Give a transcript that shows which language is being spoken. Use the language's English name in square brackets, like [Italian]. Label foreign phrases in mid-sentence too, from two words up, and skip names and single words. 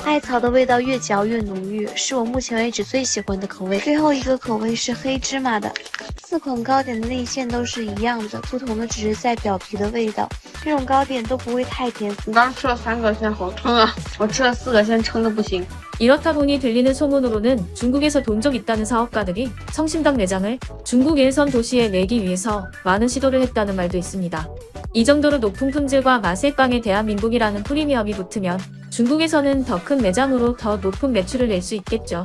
[Chinese] 艾草的味道越嚼越浓郁，是我目前为止最喜欢的口味。最后一个口味是黑芝麻的。 4款糕点的内馅都是一样的，不同的只是在表皮的味道。这种糕点都不会太甜。我刚吃了3个，现在好撑啊！我吃了4个，现在撑得不行。 [Korean] 이렇다 보니 들리는 소문으로는 중국에서 돈 좀 있다는 사업가들이 성심당 매장을 중국 일선 도시에 내기 위해서 많은 시도를 했다는 말도 있습니다. 이 정도로 높은 품질과 맛의 빵에 대한민국이라는 프리미엄이 붙으면 중국에서는 더 큰 매장으로 더 높은 매출을 낼 수 있겠죠.